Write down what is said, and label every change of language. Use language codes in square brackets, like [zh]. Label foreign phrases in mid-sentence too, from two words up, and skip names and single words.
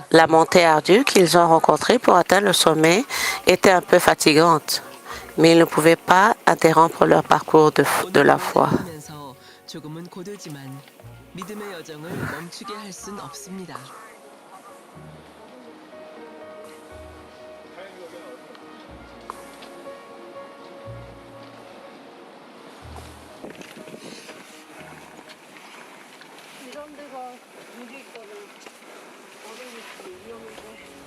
[fr] La montée ardue qu'ils ont rencontrée pour atteindre le sommet était un peu fatigante, mais ils ne pouvaient pas interrompre leur parcours de la foi. [ko] 면서 조금은 고되지만 믿음의 여정을 멈추게 할 순 없습니다. 이런 데가 물이 있거나 얼음이 있으면 위험한데.